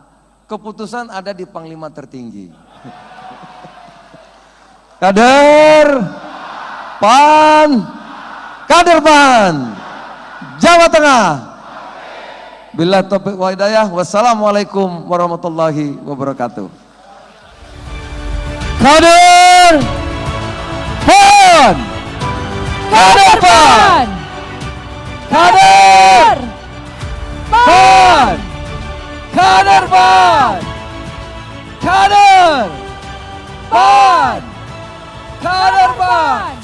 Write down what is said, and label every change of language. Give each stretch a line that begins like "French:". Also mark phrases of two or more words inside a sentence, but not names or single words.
Indonesian: Keputusan ada di Panglima tertinggi. Kader PAN, kader PAN, Jawa Tengah.
Arabic: بالله التوفيق والهداية, والسلام عليكم ورحمة الله وبركاته.
Indonesian: Kader PAN, kader PAN, kader PAN, kader PAN, kader PAN, kader PAN.